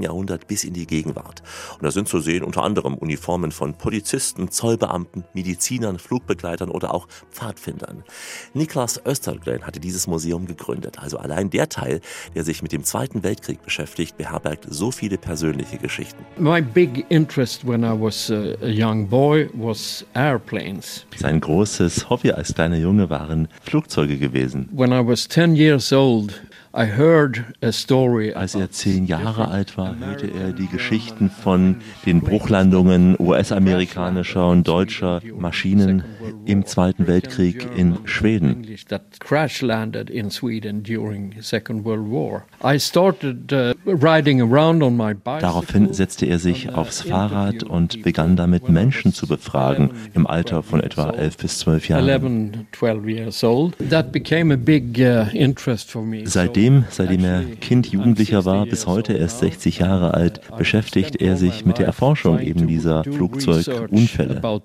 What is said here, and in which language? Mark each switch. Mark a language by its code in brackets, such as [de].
[de] Jahrhundert bis in die Gegenwart. Und da sind zu sehen unter anderem Uniformen von Polizisten, Zollbeamten, Medizinern, Flugbegleitern oder auch Pfadfindern. Niklas Östergren hatte dieses Museum gegründet, also allein der Teil, der sich mit dem Zweiten Weltkrieg beschäftigt, beherbergt so viele persönliche Geschichten. [en] My big interest when I was a young boy was airplanes. [de] Sein großes Hobby als kleiner Junge waren Flugzeuge gewesen. [en] When I was 10 years old, I heard a story. [de] Als er 10 Jahre alt war, hörte er die Geschichten von den Bruchlandungen US-amerikanischer und deutscher Maschinen im Zweiten Weltkrieg in Schweden. [en] That crash landed in Sweden during Second World War. I started riding around on my bicycle. [de] Daraufhin setzte er sich aufs Fahrrad und begann damit Menschen zu befragen im Alter von etwa 11 bis 12 Jahren. [en] 11, 12 years old. That became a big interest for me. [de] Seitdem er Kind, Jugendlicher war, bis heute erst 60 Jahre alt, beschäftigt er sich mit der Erforschung eben dieser Flugzeugunfälle.